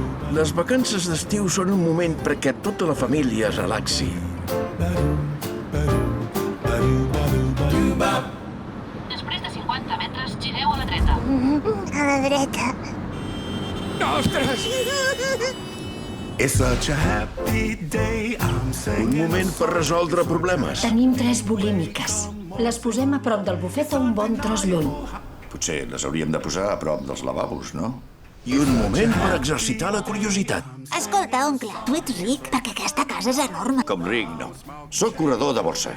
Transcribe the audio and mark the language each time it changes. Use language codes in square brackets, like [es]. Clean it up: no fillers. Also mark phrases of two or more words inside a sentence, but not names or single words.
[ca] Les vacances d'estiu són un moment perquè tota la família es relaxi. Després de 50 metres, gireu a la dreta. A la dreta. Ostres! [en] It's such a happy day, I'm [ca] Un [en] singing. [ca] moment per resoldre problemes. Tenim 3 bulímiques. Les posem a prop del bufet o un bon tros lluny. Potser les hauríem de posar a prop dels lavabos, no? I un moment per exercitar la curiositat. Escolta, oncle, tu ets ric perquè aquesta casa és enorme. Com ric, no. Soc corredor de borsa.